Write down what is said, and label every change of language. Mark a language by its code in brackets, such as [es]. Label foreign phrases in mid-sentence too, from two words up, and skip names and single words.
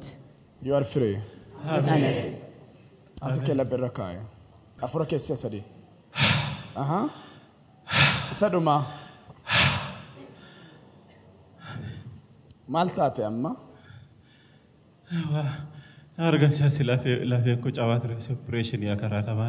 [en] You are free. [am] ነፃ ነህ [om] Akka kee laphirra kaa'e. Afura keessee sadii. Aha. Isa dhumaa. Maal taate amma? Argamsiisa lafeen koo cabaa ture opereeshinii karaa lamaan.